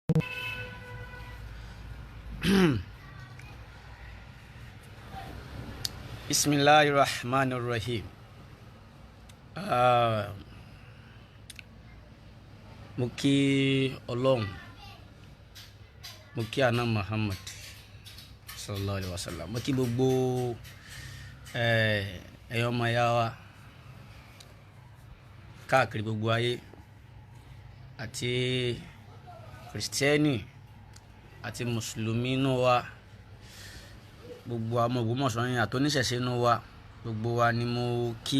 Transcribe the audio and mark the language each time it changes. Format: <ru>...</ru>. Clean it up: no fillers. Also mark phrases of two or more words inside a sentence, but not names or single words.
<ar>بسم الله الرحمن الرحيم.</ar> <yo>Mo kí Ọlọ́run, mo kí Ànábì Muhammad</yo> <ar>صلى الله عليه وسلم,</ar> <yo>mo kí gbogbo ẹ̀yin ọmọ ìyá wa káàkiri gbogbo ayé, àti Kristẹni àti Mùsùlùmí inú wa, gbogbo àwọn Ògbómọ̀ṣọ́ yín àti oníṣẹ̀ṣe inú wa, gbogbo wa ni mo kí.</yo>